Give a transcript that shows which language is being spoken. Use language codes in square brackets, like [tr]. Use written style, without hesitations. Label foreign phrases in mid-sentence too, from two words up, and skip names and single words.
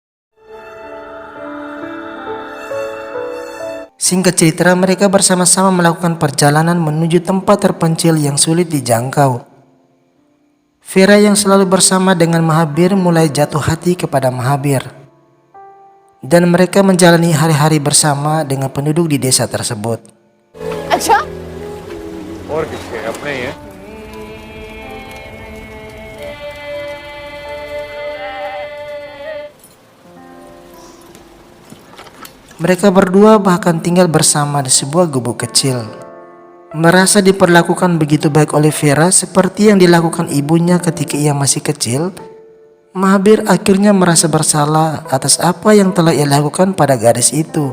[id] Singkat cerita, mereka bersama-sama melakukan perjalanan menuju tempat terpencil yang sulit dijangkau. Vera yang selalu bersama dengan Mahabir mulai jatuh hati kepada Mahabir. Dan mereka menjalani hari-hari bersama dengan penduduk di desa tersebut. [hi] अच्छा और किसके अपने ही हैं? [id] Mereka berdua bahkan tinggal bersama di sebuah gubuk kecil. Merasa diperlakukan begitu baik oleh Vera seperti yang dilakukan ibunya ketika ia masih kecil, Mahabir akhirnya merasa bersalah atas apa yang telah ia lakukan pada gadis itu.